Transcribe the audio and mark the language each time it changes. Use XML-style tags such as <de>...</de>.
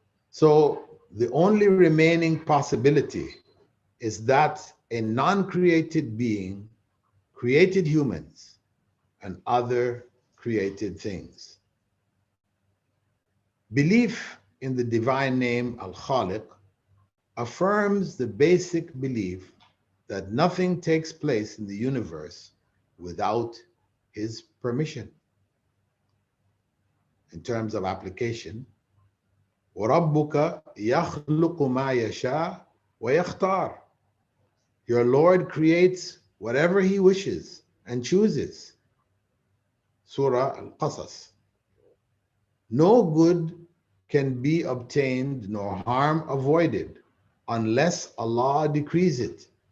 <en>So the only remaining possibility is that a non-created being created humans and other created things. Belief in the divine name al-Khaaliq affirms the basic belief that nothing takes place in the universe without his permission. In terms of application,</en> <ar>وَرَبُّكَ يَخْلُقُ مَا يَشَاءُ وَيَخْتَارُ.</ar> <en>Your Lord creates whatever he wishes and chooses. Surah Al-Qasas. No good can be obtained nor harm avoided unless Allah decrees it.</en>